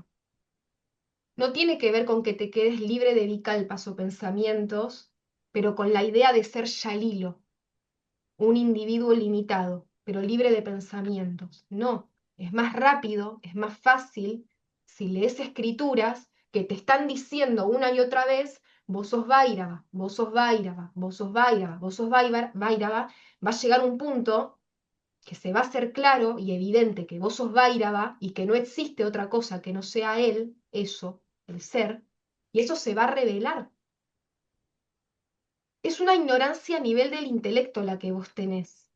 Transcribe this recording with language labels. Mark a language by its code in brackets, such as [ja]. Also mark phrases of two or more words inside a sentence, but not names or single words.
[es] No tiene que ver con que te quedes libre de vikalpas o pensamientos, pero con la idea de ser Yalilo, un individuo limitado, pero libre de pensamientos. No, es más rápido, es más fácil si lees escrituras que te están diciendo una y otra vez, vos sos Vairaba, vos sos Vairaba, vos sos Vairaba, vos sos Vairaba, va a llegar un punto que se va a hacer claro y evidente que vos sos Vairaba y que no existe otra cosa que no sea él, eso, el ser, y eso se va a revelar. Es una ignorancia a nivel del intelecto la que vos tenés.